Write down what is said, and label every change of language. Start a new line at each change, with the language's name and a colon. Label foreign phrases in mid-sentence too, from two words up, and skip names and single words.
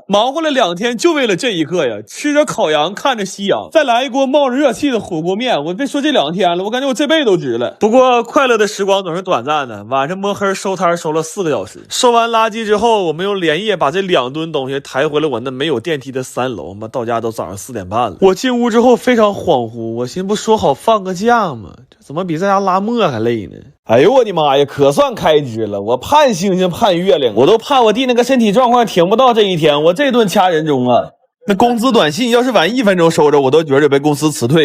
Chinese: 忙活了2天就為了這一刻呀！吃着烤羊，看着夕陽，再來一鍋冒着熱氣的火鍋麵。我別說這2天了，我感覺我這輩子都值了。不過快樂的時光總是短暫的，晚上摸黑收攤收了4個小時。收完垃圾之後，我們又連夜把這2噸東西抬回了我那沒有電梯的3樓。媽，到家都早上4點半了。我進屋之後非常恍惚。我寻不說好放個假嗎？這怎麼比在家拉磨還累呢？哎呦我的媽呀，可算開支了！我盼星星盼月亮，我都怕我弟那個身體狀況挺不到這一天，我這頓掐人中啊！那工資短信要是晚1分鐘收着，我都覺得被公司辭退。